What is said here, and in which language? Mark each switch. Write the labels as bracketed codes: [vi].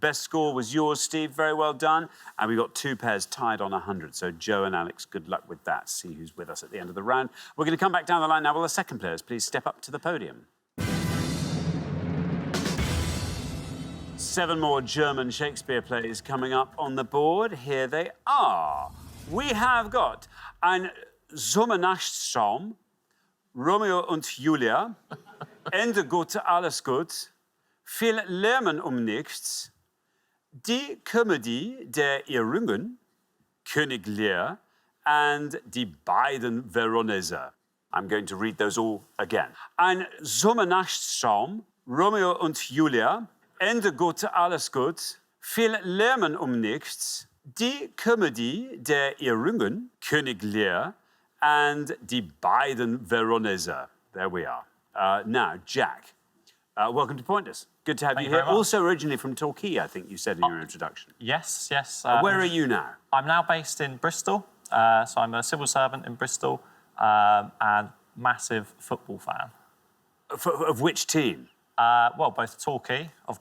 [en] Best score was yours, Steve. Very well done. And we've got 2 pairs tied on 100. So Joe and Alex, good luck with that. See who's with us at the end of the round. We're going to come back down the line now. Will the second players please step up to the podium? 7 more German Shakespeare plays coming up on the board. Here they are. We have got [de] Ein Sommernachtstraum, Romeo und Julia, Ende gut, alles gut, Viel Lärmen nichts, Die Komödie der Irrungen, König Lear, and Die beiden Veroneser. [en] I'm going to read those all again. [de] Ein Sommernachtstraum, Romeo und Julia, Ende gut, alles gut, Viel Lärmen nichts, Die Komödie der Irrungen, König Lear, and Die beiden Veroneser. [en] There we are. Now, Jack, Welcome to Pointers. Good to have Thank you you here. very much. Also originally from Torquay, I think you said in your introduction. Yes, yes. Where are you now? I'm now based in Bristol, so I'm a civil servant in Bristol and massive football fan. Of which team? Well, both Torquay, of